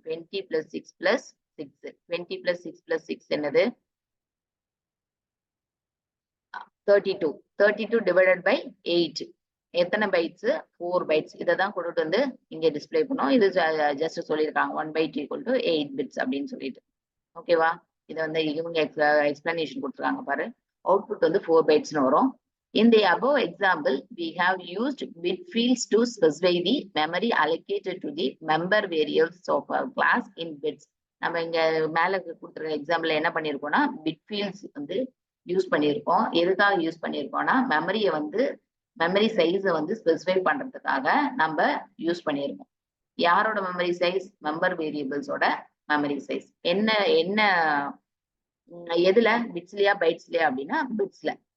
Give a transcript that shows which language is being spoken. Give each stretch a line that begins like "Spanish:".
Tamil: 20 + 6 + 6 20 + 6 + 6 என்னது 32 32 divided by 8 எத்தனை bytes 4 bytes இதை தான் கொண்டுட்டு வந்து இங்க டிஸ்பிளே பண்ணோம். இது ஜஸ்ட் சொல்லியிருக்காங்க 1 byte = 8 bits அப்படின்னு சொல்லிட்டு. ஓகேவா? இதை வந்து இவங்க எக்ஸ்பிளனேஷன் கொடுத்துருக்காங்க பாரு. அவுட்புட் வந்து 4 bytesன்னு வரும்.
English: In the above example, we have used bit fields to specify the memory allocated to the member variables of a class in bits.
Tamil: நம்ம இங்க மேல கொடுத்துருக்க எக்ஸாம்பிள் என்ன பண்ணிருக்கோம்னா பிட் ஃபீல்ட்ஸ் வந்து யூஸ் பண்ணியிருக்கோம். எதுக்காக யூஸ் பண்ணியிருக்கோம்னா மெமரி சைஸை வந்து ஸ்பெசிஃபை பண்றதுக்காக நம்ம யூஸ் பண்ணியிருக்கோம். யாரோட memory size member வேரியபிள்ஸோட memory size என்ன என்ன எதுல பிட்ஸ்லயா பைட்ஸ்லயா அப்படின்னா பிட்ஸ்ல.